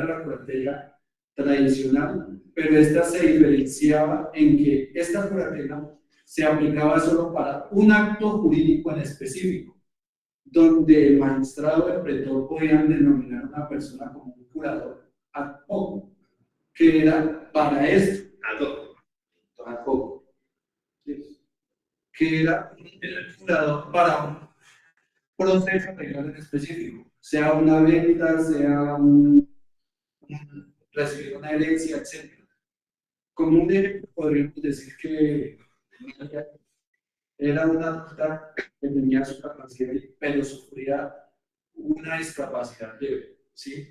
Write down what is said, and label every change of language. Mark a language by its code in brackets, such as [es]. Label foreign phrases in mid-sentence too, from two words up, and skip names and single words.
[es] la curatela tradicional, pero esta se diferenciaba en que esta curatela se aplicaba solo para un acto jurídico en específico, donde el magistrado o el pretor podían denominar a una persona como un curador [la] ad hoc, [es] que era para esto, [la] ad hoc, [es] ¿sí? Que era el curador para un proceso legal en específico, sea una venta, sea recibir una herencia, etc. Como un ejemplo, podríamos decir que era una adulta que tenía su capacidad, pero sufría una discapacidad leve, ¿sí?